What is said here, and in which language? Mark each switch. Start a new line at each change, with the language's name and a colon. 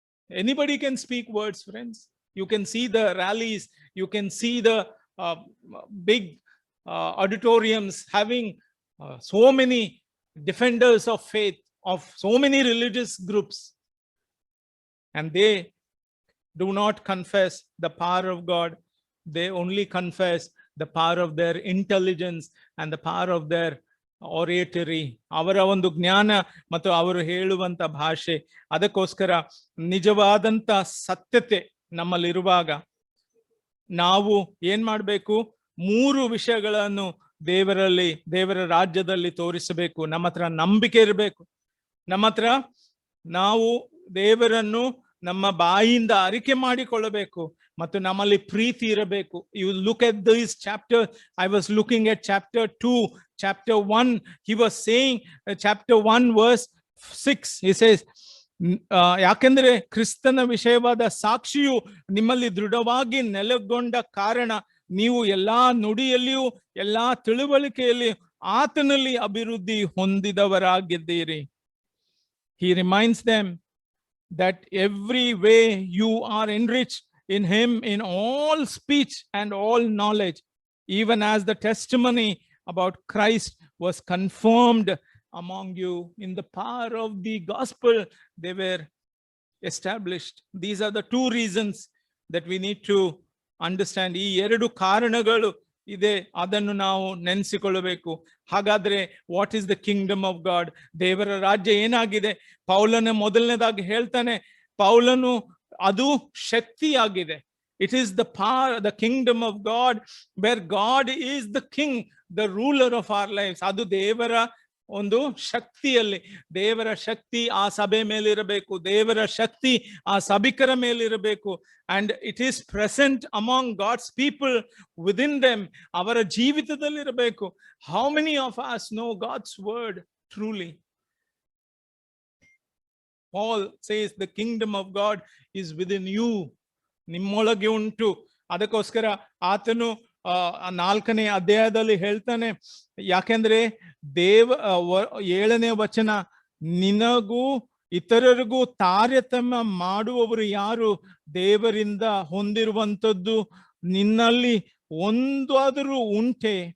English: Anybody can speak words, friends. You can see the rallies, you can see the big auditoriums having so many defenders of faith, of so many religious groups, and they do not confess the power of God. They only confess the power of their intelligence and the power of their oratory.
Kannada: ಅವರ ಒಂದು ಜ್ಞಾನ ಮತ್ತು ಅವರು ಹೇಳುವಂತ ಭಾಷೆ. ಅದಕ್ಕೋಸ್ಕರ ನಿಜವಾದಂತ ಸತ್ಯತೆ ನಮ್ಮಲ್ಲಿರುವಾಗ ನಾವು ಏನ್ ಮಾಡಬೇಕು? 3 ವಿಷಯಗಳನ್ನು ದೇವರಲ್ಲಿ, ದೇವರ ರಾಜ್ಯದಲ್ಲಿ ತೋರಿಸಬೇಕು. ನಮ್ಮ ಹತ್ರ ನಂಬಿಕೆ ಇರಬೇಕು. ನಮ್ಮ ಹತ್ರ ನಾವು ದೇವರನ್ನು ನಮ್ಮ ಬಾಯಿಯಿಂದ ಅರಿಕೆ ಮಾಡಿಕೊಳ್ಳಬೇಕು ಮತ್ತು ನಮ್ಮಲ್ಲಿ ಪ್ರೀತಿ ಇರಬೇಕು.
English: You look at this chapter. I was looking at chapter 2, chapter 1. He was saying chapter 1 verse
Kannada: 6,
English: he says,
Kannada: ಯಾಕೆಂದ್ರೆ ಕ್ರಿಸ್ತನ ವಿಷಯವಾದ ಸಾಕ್ಷಿಯು ನಿಮ್ಮಲ್ಲಿ ದೃಢವಾಗಿ ನೆಲೆಗೊಂಡ ಕಾರಣ ನೀವು ಎಲ್ಲಾ ನುಡಿಯಲ್ಲಿಯೂ ಎಲ್ಲಾ ತಿಳುವಳಿಕೆಯಲ್ಲಿ ಆತನಲ್ಲಿ ಅಭಿವೃದ್ಧಿ ಹೊಂದಿದವರಾಗಿದ್ದೀರಿ.
English: He reminds them that every way you are enriched in him in all speech and all knowledge, even as the testimony about Christ was confirmed among you. In the power of the gospel, they were established. These are the two reasons that we need to understand.
Kannada: ಈ ಎರಡು ಕಾರಣಗಳು ಇದೆ, ಅದನ್ನು ನಾವು ನೆನೆಸಿಕೊಳ್ಳಬೇಕು. ಹಾಗಾದ್ರೆ
English: What is the kingdom of God?
Kannada: ದೇವರ ರಾಜ್ಯ ಏನಾಗಿದೆ? ಪೌಲನ ಮೊದಲನೇದಾಗಿ ಹೇಳ್ತಾನೆ, ಪೌಲನು ಅದು ಶಕ್ತಿಯಾಗಿದೆ.
English: It is the power, the kingdom of God, where God is the king, the ruler of our lives.
Kannada: ಅದು ದೇವರ ಒಂದು ಶಕ್ತಿಯಲ್ಲಿ, ದೇವರ ಶಕ್ತಿ ಆ ಸಭೆ ಮೇಲಿರಬೇಕು, ದೇವರ ಶಕ್ತಿ ಆ ಸಭಿಕರ ಮೇಲಿರಬೇಕು.
English: And it is present among God's people within them.
Kannada: ಅವರ ಜೀವಿತದಲ್ಲಿರಬೇಕು.
English: How many of us know God's word truly? Paul says the kingdom of God is within you.
Kannada: ನಿಮ್ಮೊಳಗೆ ಉಂಟು. ಅದಕ್ಕೋಸ್ಕರ ಆತನು 4ನೇ ಅಧ್ಯಾಯದಲ್ಲಿ ಹೇಳ್ತಾನೆ, ಯಾಕೆಂದ್ರೆ 7ನೇ ವಚನ, ನಿನಗೂ ಇತರರಿಗೂ ತಾರತಮ್ಯ ಮಾಡುವವರು ಯಾರು? ದೇವರಿಂದ ಹೊಂದಿರುವಂಥದ್ದು ನಿನ್ನಲ್ಲಿ ಒಂದಾದರೂ ಉಂಟೆ?